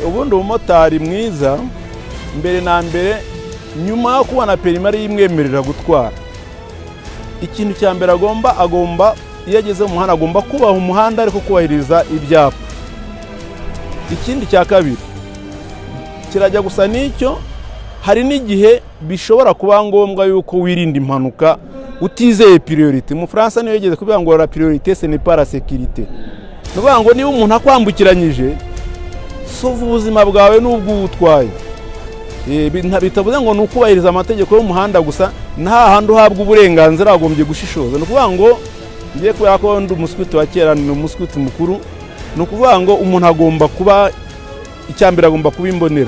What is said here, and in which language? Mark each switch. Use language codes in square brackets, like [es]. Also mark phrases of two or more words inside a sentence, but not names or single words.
[rw] Ubundi umumotari mwiza mbere na mbere, nyuma yo kubona perimi ari imwemerera gutwara, ikintu cya mbere agomba iyo ageze mu muhanda agomba kubaha umuhanda ariko kubahiriza ibyapa. Ikindi cya kabiri kirajya gusa n'icyo, hari n'igihe bishobora kuba ngombwa yuko wirinda impanuka utizeye priorité. Mu Faransa niyo yegeze kuvuga ngo [fr] la priorité ce n'est pas la sécurité. [rw] Nuvuga ngo niba umuntu akwambukiranyije sova ubuzima bwawe n'ubwo utwaye. Bitavuze ngo nukubahiriza amategeko y'umuhanda gusa, nta handi uhabwa uburenganzira agombye gushishoza. Nukuvuga ngo ngiye kubera ko ndi umuswiti wa kera, ni umuswiti mukuru, nukuvuga ngo umuntu agomba kuba icyambere, agomba kuba imbonera.